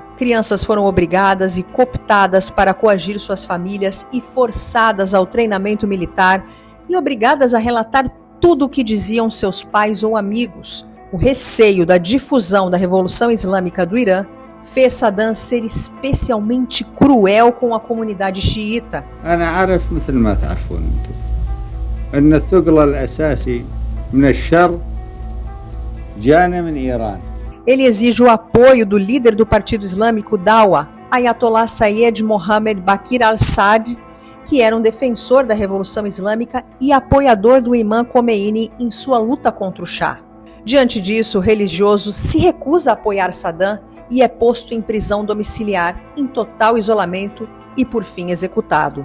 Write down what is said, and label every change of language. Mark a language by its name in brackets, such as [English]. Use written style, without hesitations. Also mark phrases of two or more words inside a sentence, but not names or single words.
[Portuguese] Crianças foram obrigadas e cooptadas para coagir suas famílias e forçadas ao treinamento militar e obrigadas a relatar tudo o que diziam seus pais ou amigos. O receio da difusão da Revolução Islâmica do Irã fez Saddam ser especialmente cruel com a comunidade xiita. [Arabic] أنا أعرف مثل ما تعرفون أنتم أن الثقل الأساسي من الشر جانا من إيران. [Portuguese] Ele exige o apoio do líder do Partido Islâmico Dawa, Ayatollah Sayed Mohammed Bakir al-Sadr, que era um defensor da Revolução Islâmica e apoiador do imã Khomeini em sua luta contra o Shah. Diante disso, o religioso se recusa a apoiar Saddam e é posto em prisão domiciliar, em total isolamento e, por fim, executado.